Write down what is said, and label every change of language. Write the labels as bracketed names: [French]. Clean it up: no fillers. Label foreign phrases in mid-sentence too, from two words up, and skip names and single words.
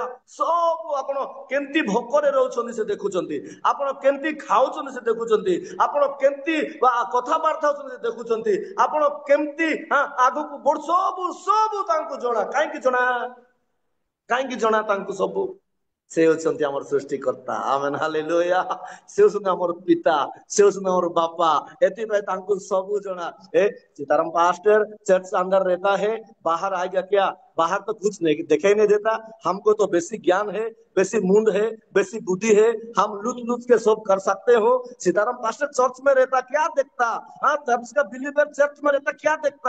[Odia] ସବୁ ଆପଣ କେମିତି ଭୋକରେ ରହୁଛନ୍ତି ସେ ଦେଖୁଛନ୍ତି, ଆପଣ କେମିତି ଖାଉଛନ୍ତି ସେ ଦେଖୁଛନ୍ତି, ଆପଣ କେମିତି କଥାବାର୍ତ୍ତା ହଉଛନ୍ତି ସେ ଦେଖୁଛନ୍ତି, ଆପଣ କେମିତି ଆଗକୁ ବଢ ସବୁ ସବୁ ତାଙ୍କୁ ଜଣା। କାହିଁକି ଜଣା? କାହିଁକି ଜଣା ତାଙ୍କୁ ସବୁ? ସେ ହଉଛନ୍ତି ଆମର ସୃଷ୍ଟିକର୍ତ୍ତା। ଆମେନ୍ ହାଲେଲୁୟା। ସେ ହଉଛନ୍ତି ଆମର ପିତା, ସେ ହଉଛନ୍ତି ଆମର ବାପା। ଏଥିପାଇଁ ତାଙ୍କୁ ସବୁ ଜଣା। [Hindi] सीताराम पास्टर चर्च अंदर रहता है, बाहर आ गया क्या? बाहर तो कुछ नहीं दिखाई नहीं देता। हमको तो बेसी ज्ञान है, बेसी मुंड है, बेसी बुद्धि है, हम लुच लुच के सब कर सकते हो। सीताराम पास्टर चर्च में रहता क्या देखता? हाँ, चर्च का बिलीवर चर्च में रहता क्या देखता?